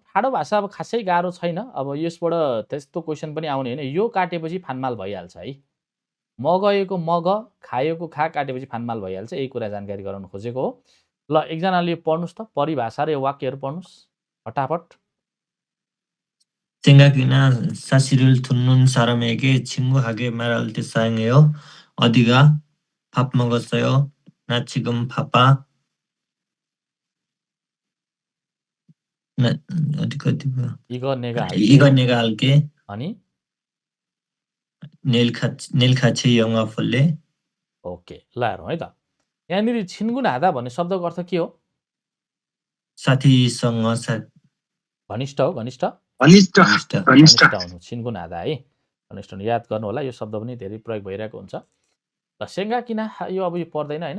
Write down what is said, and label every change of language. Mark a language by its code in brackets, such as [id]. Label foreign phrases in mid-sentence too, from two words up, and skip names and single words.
[ne] ठाडो भाषा अब खासै गाह्रो छैन, अब यसबाट त्यस्तो क्वेसन पनि आउने होइन। यो काटेपछि फानमाल भइहाल्छ है। मगएको मग, खाएको खा काटेपछि फानमाल भइहाल्छ। यही कुरा जानकारी गराउन खोजेको हो। ल एकजनाले यो पढ्नुहोस् त, परिभाषा र यो वाक्यहरू पढ्नुहोस् फटाफट। [ko] 생각이나 사실을 듣는 사람에게 친구하게 말할 때 사용해요. 어디가? 밥 먹었어요? 나 지금 바빠. 나 어디가? 이거 내가 할게. [ne] अनि [ko] 내일 같이 영화 볼래? [ne] ओके ल हेरौँ है त। यहाँनिर [ko] 친근하다 [ne] भन्ने शब्दको अर्थ के हो? साथीसँग घनिष्ठ हो। घनिष्ठ हुनु [ko] 친근하다 [ne] है। घनिष्ठ हुनु याद गर्नु होला। यो शब्द पनि धेरै प्रयोग भइरहेको हुन्छ। ल सेङ्गा किन यो अब यो पर्दैन होइन।